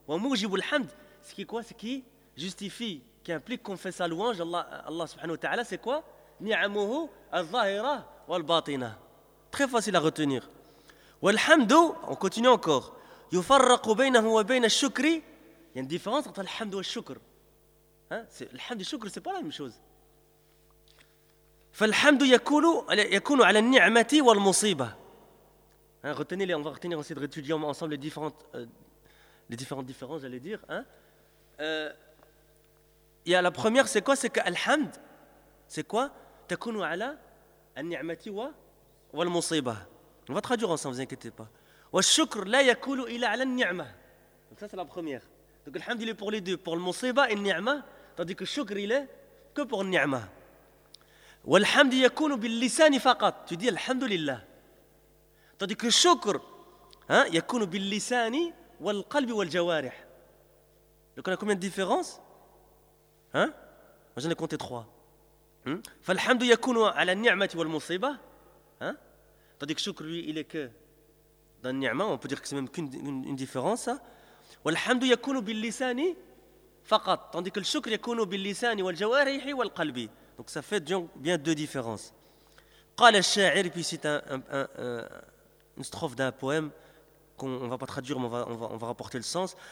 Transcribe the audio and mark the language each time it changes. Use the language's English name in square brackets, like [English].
[Arabic] Wa mujibu alhamd, [French] ce qui quoi? Ce qui justifie, qui implique qu'on fait sa louange Allah subhanahu wa ta'ala, c'est quoi? [Arabic] Ni'amuhu adh-dhahira wal batina. [French] Très facile à retenir. والحمد, on continue encore. [Arabic] يفرق بينه وبين الشكر. [French] Il y a une différence entre الحمد والشكر. Hein? الحمد والشكر, c'est pas la même chose. [Arabic] فالحمد يكون على النعمة والمصيبة. Hein? [French] Retenez-les, on va retenir aussi de réétudier ensemble les différentes différences, j'allais dire. Hein? La première, c'est quoi? C'est que الحمد, c'est quoi? [Arabic] تكون على النعمة و والمصيبة. [French] On va traduire ensemble, ne vous inquiétez pas. [Arabic] والشكر لا يكون إلا على النعمة. [French] Donc ça, c'est la première. Donc الحمد il est pour les deux, pour le مصيبة et النعمة, tandis que الشكر il est que pour النعمة. [Arabic] والحمد يكون باللسان فقط. [French] Tu dis الحمد لله. Tandis que [Arabic] الشكر, hein, يكون باللسان والقلب والجوارح. [French] Donc on a combien de différences? Hein? Moi j'en ai compté trois. [Arabic] فالحمد يكون على النعمة والمصيبة. [French] Tandis que choukr, lui, il est que dans le ni'ma, on peut dire que c'est même qu'une différence. [Arabic] Walhamdu yakunu billisani faqat. [French] Tandis que le [Arabic] choukr yakunu billisani waljawarihi walqalbi. [French] Donc ça fait bien deux différences. [Arabic] Qala al-sha'ir, [French] puis c'est une strophe d'un poème qu'on ne va pas traduire, mais on va rapporter le sens.